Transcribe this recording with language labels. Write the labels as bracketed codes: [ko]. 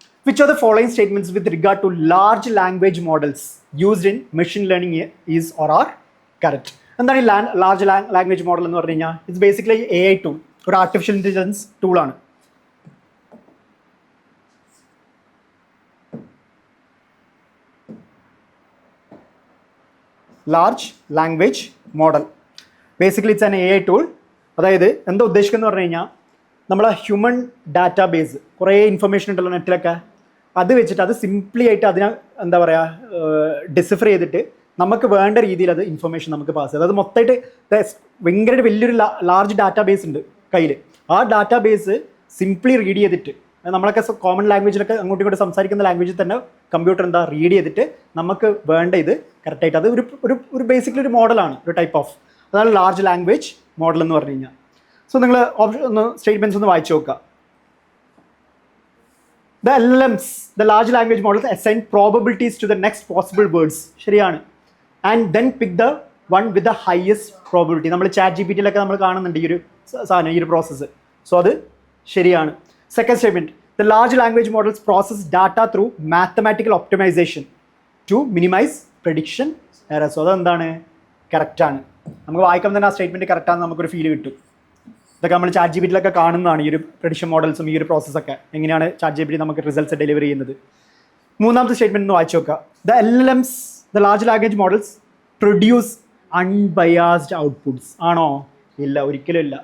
[en] Which of the following statements with regard to large language models used in machine learning is or are correct? [ml] എന്താണ് ഈ large language model എന്ന് പറഞ്ഞു കഴിഞ്ഞാൽ? It's basically AI tool, ഒരു artificial intelligence ടൂളാണ്. Large language model basically it's an AI tool. അതായത് എന്താ ഉദ്ദേശിക്കുന്നത് പറഞ്ഞു കഴിഞ്ഞാൽ നമ്മളെ ഹ്യൂമൻ ഡാറ്റാ ബേസ് കുറേ ഇൻഫർമേഷൻ ഉണ്ടല്ലോ നെറ്റിലൊക്കെ, അത് വെച്ചിട്ട് അത് സിംപ്ലി ആയിട്ട് അതിനെ എന്താ പറയുക ഡിസിഫർ ചെയ്തിട്ട് നമുക്ക് വേണ്ട രീതിയിൽ അത് ഇൻഫർമേഷൻ നമുക്ക് പാസ് ചെയ്യും. അത് മൊത്തമായിട്ട് ഭയങ്കര വലിയൊരു ലാർജ് ഡാറ്റാ ബേസ് ഉണ്ട് കയ്യിൽ. ആ ഡാറ്റാ ബേസ് സിംപ്ലി റീഡ് ചെയ്തിട്ട് നമ്മളൊക്കെ കോമൺ ലാംഗ്വേജിലൊക്കെ അങ്ങോട്ടും ഇങ്ങോട്ട് സംസാരിക്കുന്ന ലാംഗ്വേജിൽ തന്നെ കമ്പ്യൂട്ടർ എന്താ റീഡ് ചെയ്തിട്ട് നമുക്ക് വേണ്ട ഇത് കറക്റ്റായിട്ട് അത് ഒരു ബേസിക്കലി ഒരു മോഡലാണ്, ഒരു ടൈപ്പ് ഓഫ്, അതാണ് ലാർജ് ലാംഗ്വേജ് മോഡൽ എന്ന് പറഞ്ഞു കഴിഞ്ഞാൽ. സോ നിങ്ങൾ ഒന്ന് സ്റ്റേറ്റ്മെൻറ്റ്സ് ഒന്ന് വായിച്ചു നോക്കുക. [en] The LLMs, the large language models, assign probabilities to the next possible words. [ml] ശരിയാണ്. [en] And then pick the one with the highest probability. [ml] നമ്മൾ ചാറ്റ് ജി പി ടിയിലൊക്കെ നമ്മൾ കാണുന്നുണ്ട് ഈ ഒരു സാധനം, ഈ ഒരു പ്രോസസ്സ്. സോ അത് ശരിയാണ്. [en] Second statement, the large language models process data through mathematical optimization to minimize prediction errors. [ml] So അതെന്താണ്, കറക്റ്റാണ്. നമുക്ക് വായിക്കുമ്പോൾ തന്നെ ആ സ്റ്റേറ്റ്മെൻറ്റ് കറക്റ്റാണെന്ന് നമുക്കൊരു ഫീൽ കിട്ടും. ഇതൊക്കെ നമ്മൾ ചാറ്റ് ജി പി ടിയിലൊക്കെ കാണുന്നതാണ്, ഈ ഒരു പ്രഡിക്ഷൻ മോഡൽസും ഈ ഒരു പ്രോസസ്സൊക്കെ എങ്ങനെയാണ് ചാറ്റ് ജി പി ടി നമുക്ക് റിസൾട്ട്സ് ഡെലിവർ ചെയ്യുന്നത്. മൂന്നാമത്തെ സ്റ്റേറ്റ്മെൻറ്റ് ഒന്ന് വായിച്ചു നോക്കുക. [en] The LLMs, the large language models produce unbiased outputs. [ml] ആണോ? ഇല്ല, ഒരിക്കലും ഇല്ല.